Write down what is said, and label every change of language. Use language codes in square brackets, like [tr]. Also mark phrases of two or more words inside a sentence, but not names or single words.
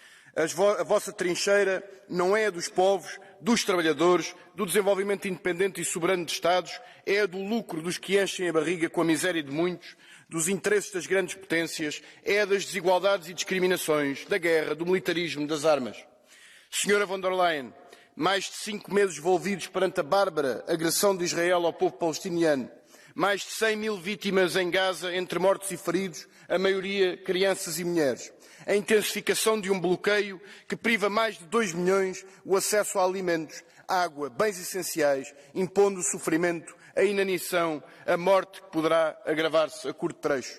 [pt] A vossa trincheira não é a dos povos, dos trabalhadores, do desenvolvimento independente e soberano de Estados, é a do lucro dos que enchem a barriga com a miséria de muitos, dos interesses das grandes potências, é a das desigualdades e discriminações, da guerra, do militarismo, das armas. Senhora von der Leyen, mais de 5 meses envolvidos perante a bárbara agressão de Israel ao povo palestiniano, mais de 100 mil vítimas em Gaza, entre mortos e feridos, a maioria crianças e mulheres. A intensificação de um bloqueio que priva mais de 2 milhões o acesso a alimentos, água, bens essenciais, impondo o sofrimento, a inanição, a morte que poderá agravar-se a curto trecho.